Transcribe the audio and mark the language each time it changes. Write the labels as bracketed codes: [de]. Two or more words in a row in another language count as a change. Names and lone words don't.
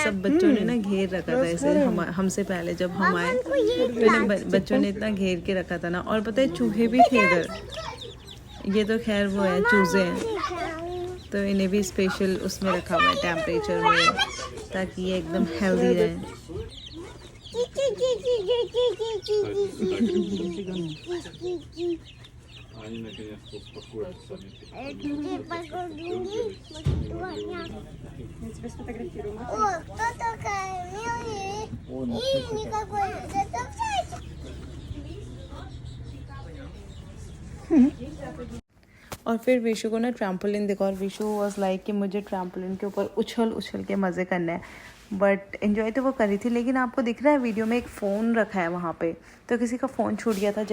[hi] सब बच्चों ने ना घेर रखा था इसे, हमसे पहले जब हम आए तो बच्चों ने इतना घेर के रखा था ना। और पता है चूहे भी थे इधर, ये तो खैर वो है चूजे हैं, तो इन्हें भी स्पेशल उसमें रखा हुआ है टेम्परेचर में, ताकि ये एकदम हेल्दी रहे। [ru] Они наконец-то успокоятся сами. Я тебя сфотографирую. О, кто такая? Милый. И никакой. Это [hi] और फिर विशु को ना ट्रैम्पोलिन देखा, और विशु [en] was like [hi] कि मुझे ट्रैम्पोलिन के ऊपर उछल उछल के मज़े करने हैं, [en] but enjoy [hi] तो वो करी थी। लेकिन आपको दिख रहा है वीडियो में एक फ़ोन रखा है वहाँ पे, तो किसी का फ़ोन छूट गया था।